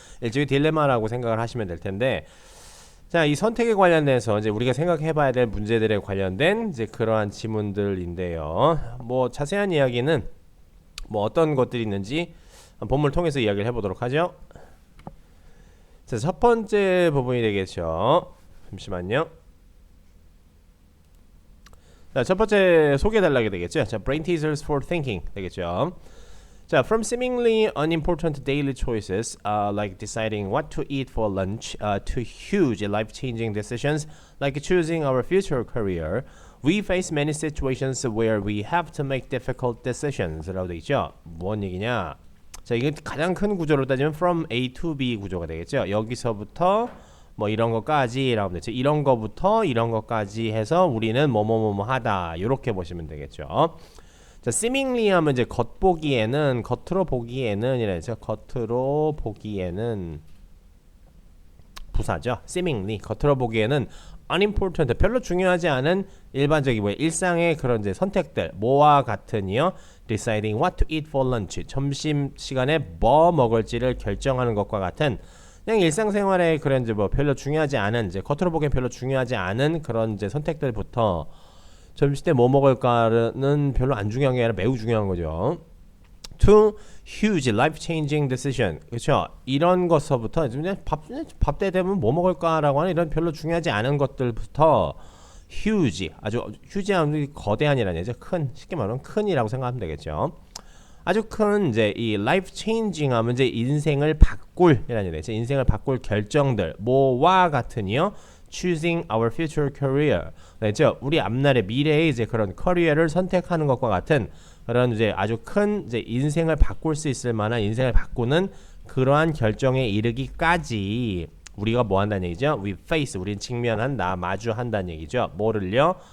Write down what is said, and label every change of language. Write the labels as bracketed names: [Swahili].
[Korean] 일종의 딜레마라고 생각을 하시면 될 텐데, 자, 이 선택에 관련돼서 이제 우리가 생각해봐야 될 문제들에 관련된 이제 그러한 지문들인데요. 뭐 자세한 이야기는 뭐 어떤 것들이 있는지 본문을 통해서 이야기를 해보도록 하죠. 자, 첫 번째 부분이 되겠죠. 잠시만요. 자, 첫 번째 소개해달라게 되겠죠. 자, [English] brain teasers for thinking [Korean] 되겠죠. 자, [English] from seemingly unimportant daily choices, like deciding what to eat for lunch, to huge life-changing decisions, like choosing our future career, we face many situations where we have to make difficult decisions. [Korean] 라고 되어 있죠. 뭔 얘기냐? 자, 이게 가장 큰 구조로 따지면 from A to B 구조가 되겠죠. 여기서부터 뭐 이런 것까지 라고 되죠. 이런 거부터 이런 것까지 해서 우리는 뭐뭐뭐뭐 하다. 이렇게 보시면 되겠죠. 자, seemingly 하면 이제 겉보기에는, 겉으로 보기에는 이래서 겉으로 보기에는 부사죠. seemingly 겉으로 보기에는 unimportant 별로 중요하지 않은 일반적인 뭐 일상의 그런 이제 선택들 뭐와 같으니요. [English] deciding what to eat for lunch [Korean] 점심 시간에 뭐 먹을지를 결정하는 것과 같은 그냥 일상생활에 그런 이제 뭐 별로 중요하지 않은 이제 겉으로 보기엔 별로 중요하지 않은 그런 이제 선택들부터 점심 때 뭐 먹을까는 별로 안 중요한 게 아니라 매우 중요한 거죠. [English] To huge life-changing decision. [Korean] 그렇죠? 이런 것서부터 밥 때 되면 뭐 먹을까라고 하는 이런 별로 중요하지 않은 것들부터 huge, 아주 huge한 거대한이라는 얘기죠. 큰, 쉽게 말하면 큰이라고 생각하면 되겠죠. 아주 큰 이제 이 life changing 하면 이제 인생을 바꿀이라는 얘기죠. 인생을 바꿀 결정들 뭐와 같으니요. [English] choosing our future career. [Korean] 그렇죠? 우리 앞날의 미래의 이제 그런 커리어를 선택하는 것과 같은 그런 이제 아주 큰 이제 인생을 바꿀 수 있을 만한 인생을 바꾸는 그러한 결정에 이르기까지 우리가 뭐 한다는 얘기죠? [English] We face, [Korean] 우린 직면한다, 마주한다는 얘기죠. 뭐를요?